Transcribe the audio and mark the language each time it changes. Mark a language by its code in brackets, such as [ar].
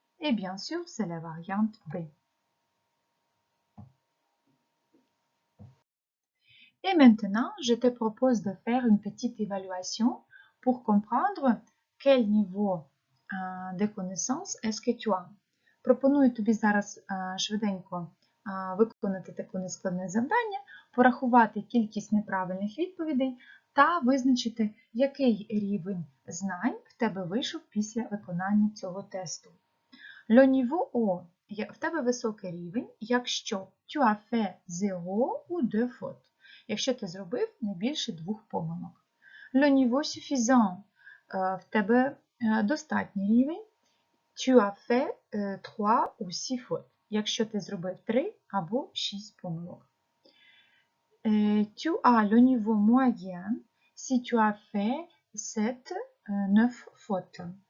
[fr] Et bien sûr, c'est la variante B. Et maintenant, je te propose de faire une petite évaluation pour comprendre quel niveau de connaissance est-ce que tu as. [uk] Пропоную тобі зараз швиденько виконати таке нескладне завдання, порахувати кількість неправильних відповідей та визначити, який рівень знань в тебе вийшов після виконання цього тесту. [fr] Le niveau O. [uk] В тебе високий рівень, якщо [fr] tu as fait 0 ou 2 fautes. [uk] Якщо ти зробив не більше 2 помилок. [fr] Le niveau suffisant. [uk] В тебе достатній рівень. [fr] Tu as fait 3 ou 6 fautes. [uk] Якщо ти зробив 3 або 6 помилок. [fr] Tu as le niveau moyen si tu as fait 7, 9 fautes.